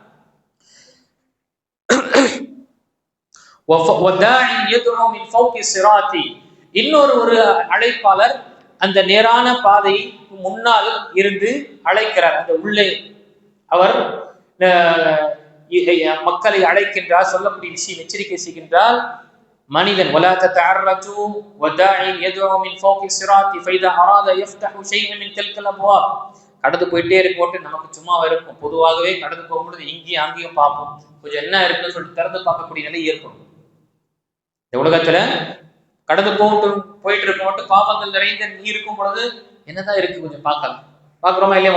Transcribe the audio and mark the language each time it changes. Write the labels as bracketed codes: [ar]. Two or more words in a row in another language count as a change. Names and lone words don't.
[ta] இன்னொரு ஒரு அழைப்பாளர் அந்த நேரான பாதை முன்னால் இருந்து அழைக்கிறார். அந்த உள்ளே அவர் மக்களை அழைக்கின்றார், சொல்லக்கூடிய விஷயம் எச்சரிக்கை செய்கின்றார். மனிதன் [ar] ولا تتعرجوا وداع يدعو من فوق الصراط فاذا اراد يفتح شيئا من تلك الابواب, [ta] கடந்து போயிட்டே இருக்கும்போது நமக்கு சும்மாவா இருக்கும், பொதுவாகவே கடந்து போகும்போது இங்கேயும் அங்கேயும் பார்ப்போம், கொஞ்சம் என்ன இருக்குன்னு சொல்லிட்டு திறந்து பார்க்கக்கூடிய நிலை ஏற்படும். இந்த உலகத்துல கடந்து போயிட்டு இருக்கும் மட்டும் பாவங்கள் நிறைந்த இருக்கும் பொழுது என்னதான் இருக்கு கொஞ்சம் பார்க்கலாம், பார்க்குறோமா இல்லையா?